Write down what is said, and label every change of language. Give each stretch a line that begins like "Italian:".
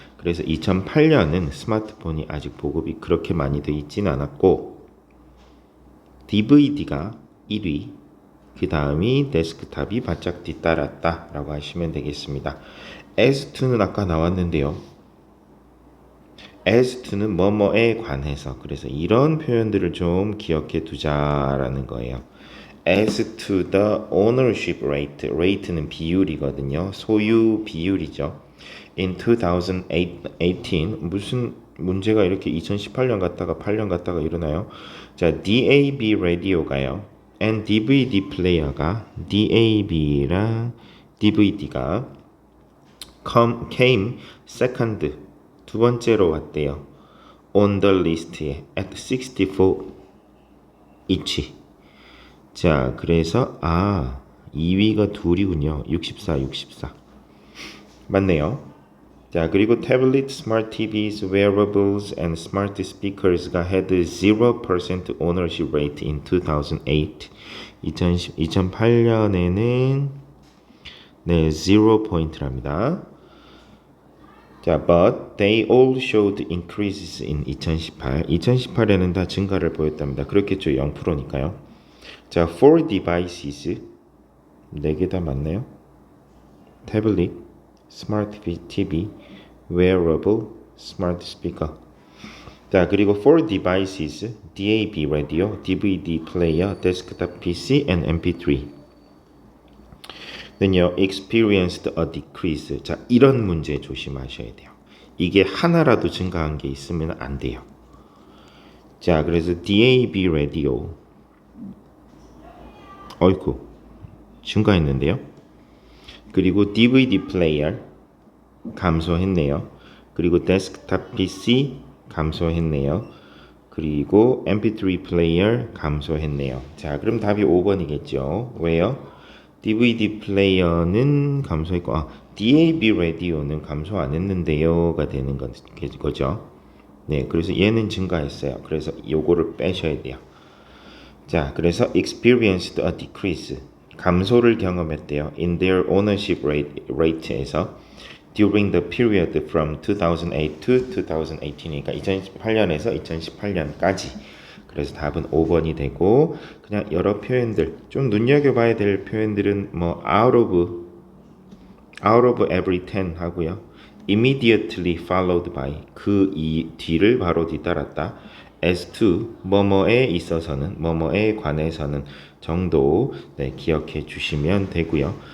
Korean: 그래서 2008년은 스마트폰이 아직 보급이 그렇게 많이 돼 있지는 않았고 DVD가 1위, 그 다음이 데스크탑이 바짝 뒤따랐다 라고 하시면 되겠습니다.
English: as to
Korean: 는 아까 나왔는데요. as to는 뭐뭐에 관해서, 그래서 이런 표현들을 좀 기억해 두자라는 거예요.
English: as to the ownership rate, rate는
Korean: 비율이거든요. 소유 비율이죠. in 2018, 무슨 문제가 이렇게 2018년 갔다가 8년 갔다가 일어나요? 자, DAB 라디오가요. and DVD 플레이어가 DAB랑 DVD가
English: came second,
Korean: 두 번째로 왔대요.
English: on the list에 at 64 each.
Korean: 자, 그래서 2위가 둘이군요. 64, 64. 맞네요. 자, 그리고
English: 태블릿, 스마트 TVs, wearables, and smart speakers가 had 0% ownership rate in 2008.
Korean: 2008년에는 네, 0%랍니다. 자,
English: but they all showed increases in 2018.
Korean: 2018에는 다 증가를 보였답니다. 그렇겠죠. 0%니까요. 자,
English: for devices
Korean: 4개 다 맞나요? 태블릿, 스마트 TV, wearable, 스마트 스피커. 자, 그리고
English: for devices, DAB radio, DVD player, desktop PC, and MP3.
Korean: 는요,
English: experienced a decrease.
Korean: 자, 이런 문제 조심하셔야 돼요. 이게 하나라도 증가한 게 있으면 안 돼요. 자, 그래서 DAB radio. 어이쿠, 증가했는데요. 그리고 DVD 플레이어 감소했네요. 그리고 데스크탑 PC 감소했네요. 그리고 MP3 플레이어 감소했네요. 자, 그럼 답이 5번이겠죠. 왜요? DVD 플레이어는 감소했고 DAB 라디오는 감소 안 했는데요가 되는 거죠. 네, 그래서 얘는 증가했어요. 그래서 요거를 빼셔야 돼요. 자, 그래서
English: experienced a decrease,
Korean: 감소를 경험했대요.
English: in their ownership rate에서 during the period from 2008 to 2018이니까
Korean: 2018년에서 2018년까지. 그래서 답은 5번이 되고, 그냥 여러 표현들 좀 눈여겨봐야 될 표현들은 뭐 out of every 10 하고요.
English: immediately followed by,
Korean: 그 뒤를 바로 뒤따랐다.
English: as to,
Korean: 뭐뭐에 있어서는, 뭐뭐에 관해서는 정도 네, 기억해 주시면 되고요.